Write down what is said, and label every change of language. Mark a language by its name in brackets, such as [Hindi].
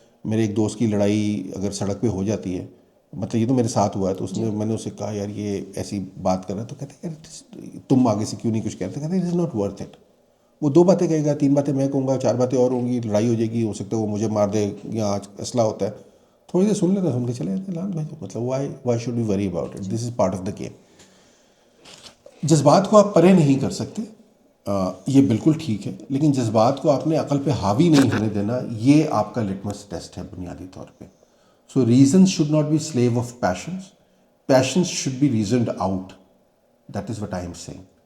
[Urdu] میرے ایک دوست کی لڑائی اگر سڑک پہ ہو جاتی ہے, مطلب یہ تو میرے ساتھ ہوا ہے, تو اس نے میں نے اسے کہا یار یہ ایسی بات کر رہا ہے, تو کہتے ہیں یار تم آگے سے کیوں نہیں کچھ کہتے, کہتے ہیں [English] It is not worth it. [Urdu] وہ 2 باتیں کہے گا, 3 باتیں میں کہوں گا, 4 باتیں اور ہوں گی, لڑائی ہو جائے گی, ہو سکتا ہے وہ مجھے مار دے, یا اسلحہ ہوتا ہے, تھوڑی دیر سن لیتا, سن کے چلے جاتے ہیں. [English] مطلب why should be worry about it, this is part of the game. [Urdu] جذبات کو آپ پرے نہیں کر سکتے, یہ بالکل ٹھیک ہے, لیکن جذبات کو آپ نے عقل پہ حاوی نہیں ہونے دینا, یہ آپ کا لٹمس ٹیسٹ ہے بنیادی طور پہ. [English] So reasons should not be slave of patience, patience should be reasoned out, that is what I am seeing.